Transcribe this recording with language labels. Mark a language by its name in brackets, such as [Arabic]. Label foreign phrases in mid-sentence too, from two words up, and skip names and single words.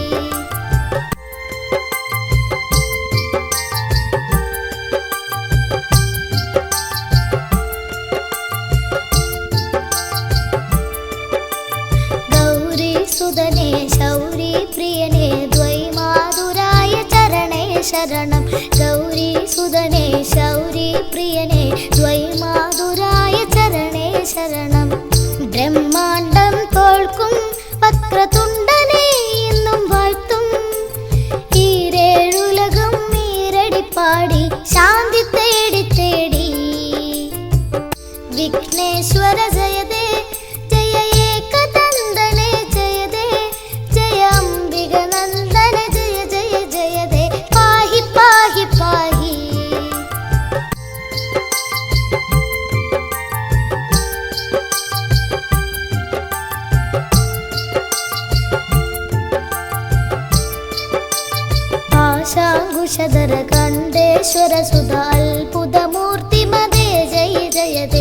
[Sanskrit] गौरी सुदने शौरी प्रियने द्वैमाधुराय चरणे शरणं गौरी सुदने शौरी प्रियने द्वैमाधुराय चरणे शरणं ब्रह्माण्डं [Malayalam] തോൽക്കും വക്രതുണ്ടനെ എന്നും വാഴ്ത്തും ഈരേഴുലകം ഈരടിപ്പാടി ശാന്തി തേടി തേടി [Sanskrit] विघ्नेश्वर जयते जय एकदन्तने जयते जय अम्बिकनन्दन जय जय जयते पाहि पाहि पाहि पाशाङ्कुशधर कण्डेश्वर सुधा अल्बुधमूर्तिमदे जय जयते